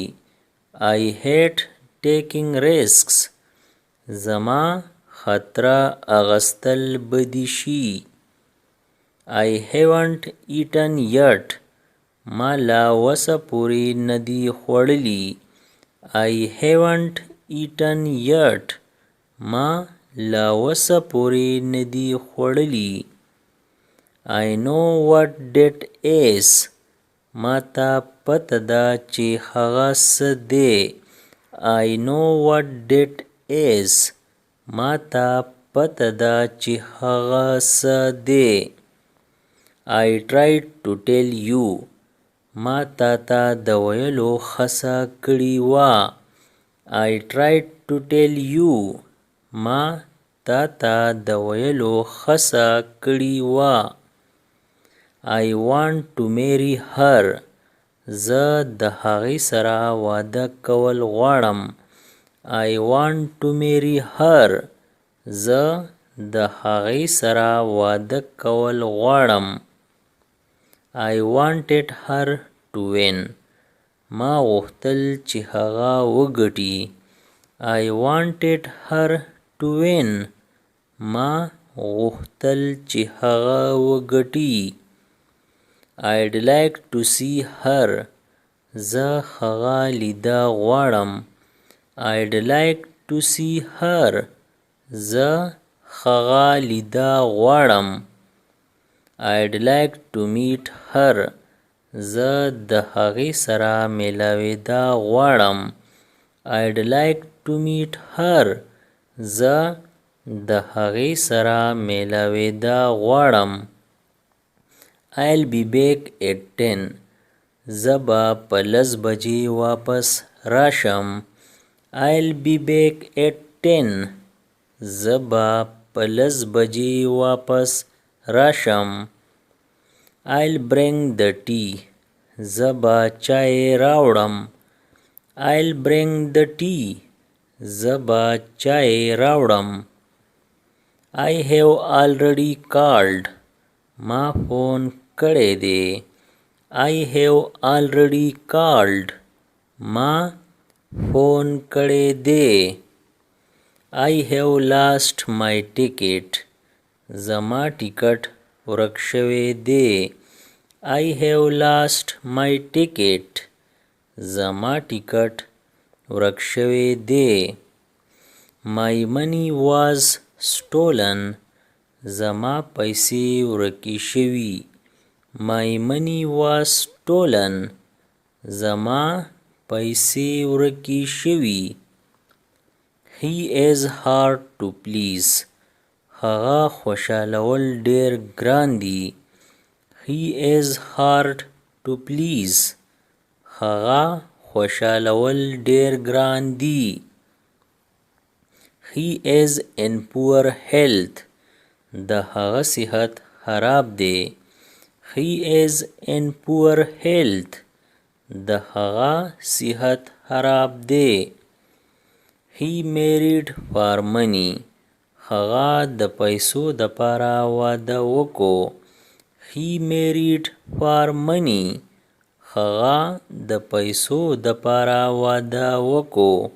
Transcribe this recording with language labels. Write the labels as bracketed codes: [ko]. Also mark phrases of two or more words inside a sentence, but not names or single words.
[en] I hate taking risks. [ps] زما خطره اغستل بدی شي. [en] I haven't eaten yet. [ps] ما لا وسه پوری ندی خوړلی. [en] I haven't eaten yet. [ps] ما لا وسه پوری ندی خوړلی. [en] I know what debt is. [ps] ما ته پته ده چې هغه څه دی. [en] I know what debt is. [ps] ما ته پته ده چې هغه څه دی. [en] I tried to tell you. [ps] ما تا ته د ویلو هڅه کړې وه. [en] I tried to tell you. [ps] ما تا ته د ویلو هڅه کړې وه. [en] I want to marry her. [ps] زه د هغې سره واده کول غواړم. [en] I want to marry her. [ps] زه د هغې سره واده کول غواړم. [en] I wanted her to win. [ps] ما غوښتل چې هغه وګټي. [en] I wanted her to win. [ps] ما غوښتل چې هغه وګټي. [en] I'd like to see her. [ps] زه هغه لیدا غواړم. [en] I'd like to see her. [ps] زه هغه لیدا غواړم. [en] I'd like to meet her. [ps] زه د هغې سره میلاوېدا غواړم. [en] I'd like to meet her. [ps] زه د هغې سره میلاوېدا غواړم. [en] I'll be back at 10. [ps] زه به په 10 بجې واپس راشم. [en] I'll be back at 10. [ps] زه به په 10 بجې واپس راشم. [en] I'll bring the tea. [ps] زبا چای راوړم. [en] I'll bring the tea. [ps] زبا چای راوړم. [en] I have already called. [ps] ما فون کړی دی. [en] I have already called. [ps] ما فون کړی دی. [en] I have lost my ticket. [ps] زما ټیکټ ورک شوی دی. [en] I have lost my ticket. [ps] زما ټیکټ ورک شوی دی. [en] My money was stolen. [ps] زما پیسې ورکې شوي. [en] My money was stolen. [ps] زما پیسې ورکې شوي. [en] He is hard to please. [ps] هغه خوشحالول ډېر ګران دي. [en] He is hard to please. [ps] هغه خوشحالول ډېر ګران دي. [en] He is in poor health. [ps] د هغه صحت خراب دی. [en] He is in poor health. [ps] د هغه صحت خراب دی. [en] He married for money. [ps] هغه د پیسو د پاره واده وکړو. [en] He married for money. [ps] هغه د پیسو د پاره واده وکړو.